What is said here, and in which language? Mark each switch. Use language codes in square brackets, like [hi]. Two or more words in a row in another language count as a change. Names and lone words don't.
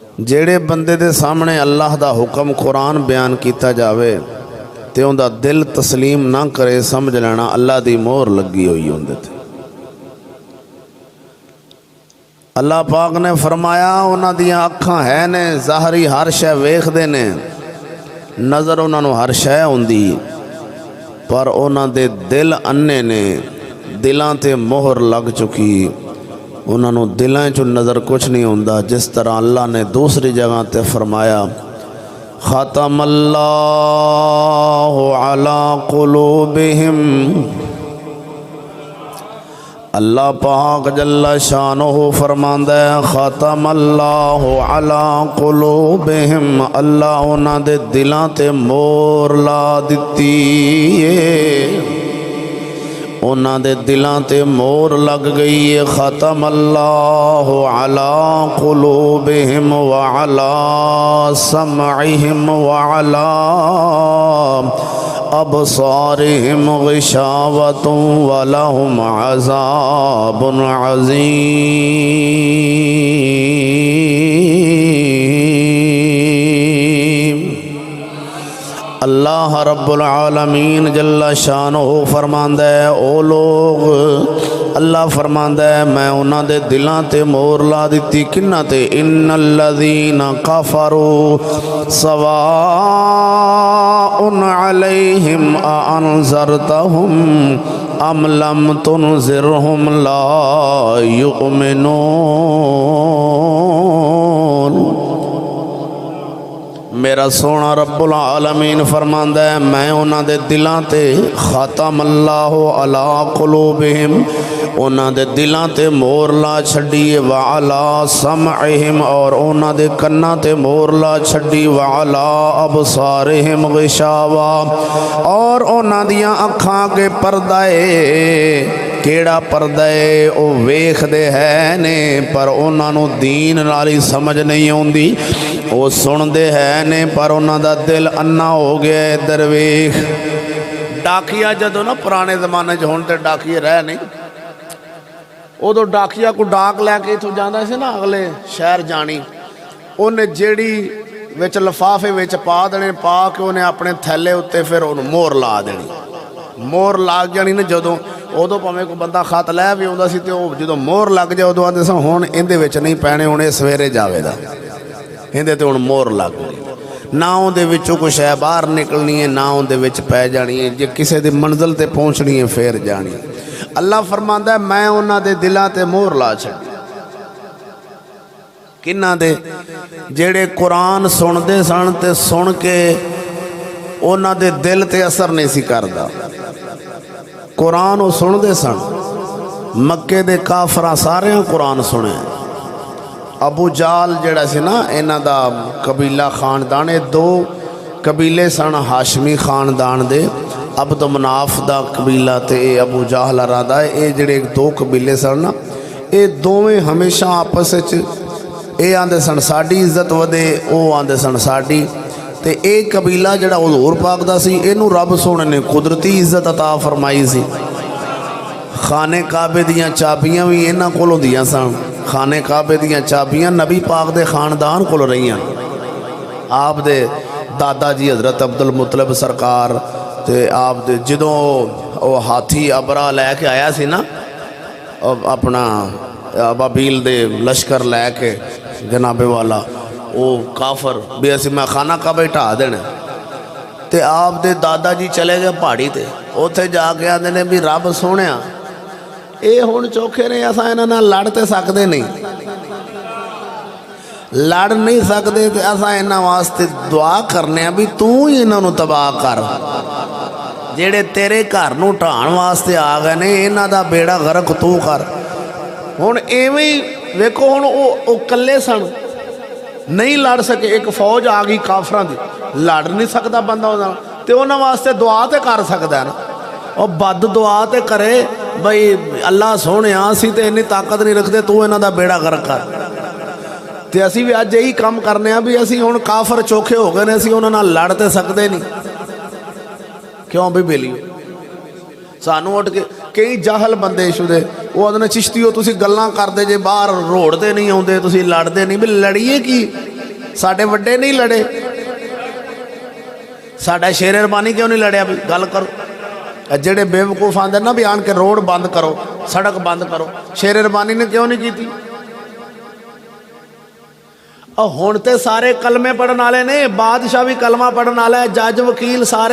[pa] جیڑے بندے دے سامنے اللہ دا حکم قرآن بیان کیتا جاوے تے اوندا دل تسلیم نہ کرے، سمجھ لینا اللہ دی مہر لگی ہوئی ہوندے تے۔ اللہ پاک نے فرمایا انہاں دیاں اکھاں ہے نے، ظاہری ہر شے ویکھدے نے، نظر انہاں نوں ہر شے ہوندی، پر انہاں دے دل انے نے، دلاں تے مہر لگ چکی، انہاں نوں دلاں چوں نظر کچھ نہیں ہوندا۔ جس طرح اللہ نے دوسری جگہ تے فرمایا [ar] ختم اللہ علی قلوبہم، [pa] اللہ پاک [ar] جل شانہ [pa] فرماندا ہے [ar] ختم اللہ علی قلوبہم، [pa] اللہ انہاں دے دلاں تے مہر لا دتی ہے، انہاں دے دلاں تے مہر لگ گئی ہے۔ [ar] ختم اللہ علی قلوبہم وعلی سمعہم وعلی ابصارہم غشاوۃ ولہم عذاب عظیم۔ اللہ رب العالمین جل شانہ [pa] فرماندا ہے او لوگ، اللہ فرماندا ہے میں انہاں دے دلاں تے مہر لا دتی، کناں تے [ar] ان الذین کفروا سواء علیہم اانذرتہم ام لم تنذرہم لا یؤمنون۔ [pa] میرا سونا [ar] رب العالمین [pa] فرماندا ہے میں انہاں دے دلاں تے [ar] ختم اللہ علی قلوبہم، [pa] انہاں دے دلاں تے مہر لا چھڈی، [ar] وعلی سمعہم [pa] اور انہاں دے کناں تے مہر لا چھڈی، [ar] وعلی ابصارہم غشاوہ [pa] اور انہاں دیاں اکھاں کے پردہ ہے۔ کیڑا پردہ ہے او ویکھ دے ہے نے پر انہاں نوں دین نالی سمجھ نہیں ہوندی، وہ سن دے ہے نے پر انہاں دا دل انا ہو گیا ہے۔ درویش ڈاکیا جدو نا پرانے زمانے چ ہون تے ڈاکیے رہ نہیں، ادو ڈاکیا کو ڈاک لے کے اتوں جانا سی نا اگلے شہر جانی، انہیں جیڑی وچ لفافے وچ پا دینے، پا کے انہیں اپنے تھیلے اتے پھر انہوں مور لا دینی، مور لاگ جانی نا جدو ادو پاویں کو بندہ خط لے بھی آتا سی تے جدو مور لگ جائے ادو آتے سن ہن اندے وچ نہیں پینے، ہن سویرے جاوے دا اندے تے ہن مور لگ گئی، نہ اندے وچوں کچھ ہے باہر نکلنی ہے، نہ اندے وچ پی جانی ہے، جے کسے دی منزل تے پہنچنی ہے پھر جانی۔ اللہ فرماندا ہے میں انہاں دے دلاں تے مہر لا چھڈی، کنہاں دے جیڑے قرآن سن دے سن تے سن کے انہاں دے دل تے اثر نہیں سی کردا، قرآن وہ سن دے سن، مکے دے کافراں سارے قرآن سنے، ابو جال جڑا سی نا انہاں دا قبیلہ خاندان، دو قبیلے سن ہاشمی خاندان دے، عبد مناف دا قبیلہ تے اے ابو جہل رادا، اے جڑے دو قبیلے سن نا، اے دوویں ہمیشہ آپس وچ اے آندے سن ساڈی عزت ودے، او آندے سن ساڈی، تے اے قبیلہ جڑا حضور پاک دا سی اینو رب سونے نے قدرتی عزت عطا فرمائی سی۔ خانے کعبے دیاں چابیاں بھی انہاں کولوں دیاں سن، خانے کعبے دیاں چابیاں نبی پاک دے خاندان کولوں رہیاں، آپ دے دادا جی حضرت عبدالمطلب سرکار تے آپ دے جدوں وہ ہاتھی ابرا لے کے آیا سی نا اپنا ابابیل دے لشکر لے کے جناب والا، وہ کافر بھی اسی میں خانہ کعبہ ٹھا دینا، تے آپ دے دادا جی چلے گئے پہاڑی تے، اوتھے جا کے آندے نے بھی رب سونیا اے ہن چوکھے نے، اساں انہاں نال لڑ تے سکدے نہیں، لڑ نہیں سکدے تے اساں انہاں واسطے دعا کرنے بھی تو ہی انہاں نوں تباہ کر، جیڑے تیرے گھر نوں ٹھان واسطے آ گئے نے انہاں دا بیڑا غرق تو کر۔ ہن ایویں ویکھو ہن او کلے سن، نہیں لڑ سکے، ایک فوج آ گئی کافراں دی، لڑ نہیں سکدا بندہ انہاں تے انہاں واسطے دعا تے کر سکدا ہے نا، اور بد دعا تے کرے بھئی اللہ سونے اسی تے اتنی طاقت نہیں رکھتے، تو انہاں دا بیڑا غرق کر۔ تے اسی بھی اج یہی کام کرنے ہیں بھی اسی ہن کافر چوکھے ہو گئے نے، اسی انہاں نال لڑ تے سکدے نہیں، کیوں بھی بیلی سانوں اٹھ کے کئی جاہل بندے ایشو دے وہ آدھے چشتی ہو تسی گلاں کر دے جے باہر روڑ دے نہیں آندے تسی لڑ دے نہیں، بھی لڑیے کی ساڈے وڈے نہیں لڑے، ساڈا شیر ربانی کیوں نہیں لڑیا? بھی گل کرو. جیڑے بیوقوف آندے نا بھی آن کے روڈ بند کرو، سڑک بند کرو، شیر ربانی نے کیوں نہیں کی? ہن تے سارے کلمے پڑھن والے نے، بادشاہ بھی کلمہ پڑھن والا ہے، جج وکیل سارے.